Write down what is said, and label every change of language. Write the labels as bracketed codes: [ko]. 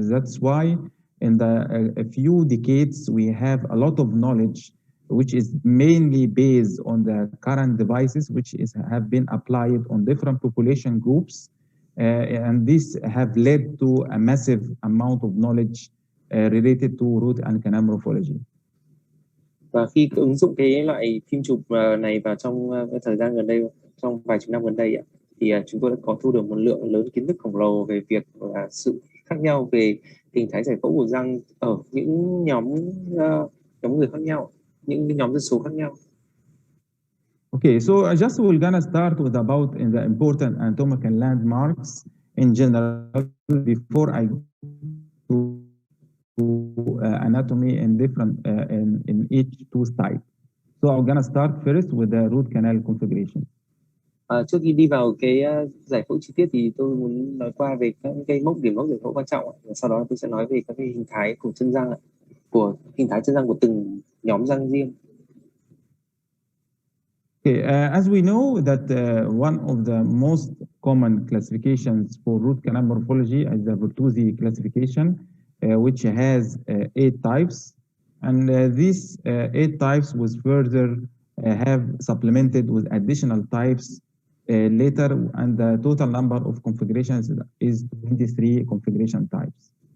[en] That's why in a few decades we have a lot of knowledge, which is mainly based on the current devices, which have been applied on different population groups, and these have led to a massive amount of knowledge related to root and canal morphology. [vi] Và khi ứng dụng cái loại phim chụp này vào trong thời gian gần đây, trong vài chục năm gần đây, thì chúng tôi đã có thu được một lượng lớn kiến thức khổng lồ về việc sự khác nhau về hình thái giải phẫu của răng ở những nhóm người khác nhau, những nhóm dân số khác nhau. [en] Okay, so we're gonna start with about the important anatomical landmarks in general before I go to anatomy in different in each two sites. So I'm gonna start first with the root canal configuration. [vi] Trước khi đi vào cái giải phẫu chi tiết thì tôi muốn nói qua về các cái điểm mốc giải phẫu quan trọng, sau đó tôi sẽ nói về các cái hình thái của chân răng, của từng nhóm răng riêng. [en] Okay, as we know that one of the most common classifications for root canal morphology is the Bertuzzi classification, which has 8 types, and these 8 types was further have supplemented with additional types later, and the total number of configurations is 23 configuration types.